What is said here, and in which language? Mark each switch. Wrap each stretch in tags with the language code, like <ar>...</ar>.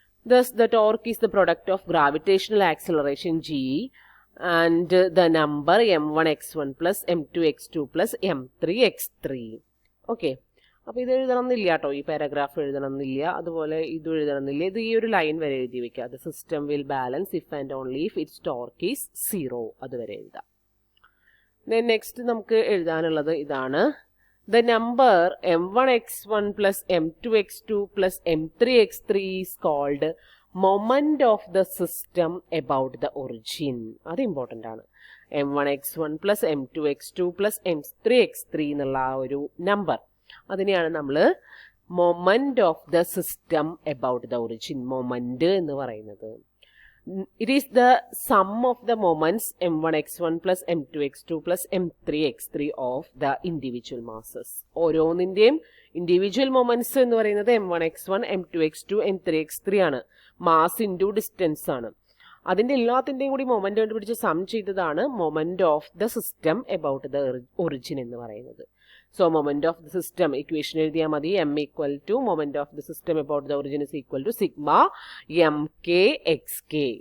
<en>Thus, the torque is the product of gravitational acceleration g and the number m1x1 plus m2x2 plus m3x3.</en> <ml>Okay, അപ്പോൾ ഇത് എഴുതണമെന്നില്ല കേട്ടോ, ഈ paragraph എഴുതണമെന്നില്ല, അതുപോലെ ഇത് എഴുതണമെന്നില്ല. ഇത് ഈ ഒരു ലൈൻ വരെ എഴുതി വെക്കുക.</ml> <en>The system will balance if and only if its torque is 0.</en> <ml>അതുവരെ എഴുതാം.</ml> <en>then next</en> <ml>നമുക്ക് എഴുതാനുള്ളത് ഇതാണ്.</ml> <en>The number m1x1 plus m2x2 plus m3x3 is called moment of the system about the origin.</en> <ml>അത് ഇമ്പോർട്ടൻ്റ് ആണ്.</ml> <en>m1x1 plus m2x2 plus m3x3</en> <ml>എന്നുള്ള ആ ഒരു number, അതിനെയാണ് നമ്മൾ</ml> <en>moment of the system about the origin,</en> <ml>moment എന്ന് പറയുന്നത്.</ml> <en>It is the sum of the moments m1x1 plus m2x2 plus m3x3 of the individual masses.</en> <ml>ഓരോന്നിൻ്റെയും individual moments എന്ന് പറയുന്നത് m1x1 m2x2 m3x3 ആണ്. മാസ് ഇൻറ്റു ഡിസ്റ്റൻസ് ആണ്. അതിൻ്റെ എല്ലാത്തിൻ്റെയും കൂടി മൊമെന്റ് കണ്ടുപിടിച്ച് സം ചെയ്തതാണ്</ml> <en>moment of the system about the origin</en> <ml>എന്ന് പറയുന്നത്.</ml> <en>so moment of the system equation</en> <ml>എഴുതിയാൽ മതി.</ml> <en>m equal to moment of the system about the origin is equal to sigma m k x k.</en>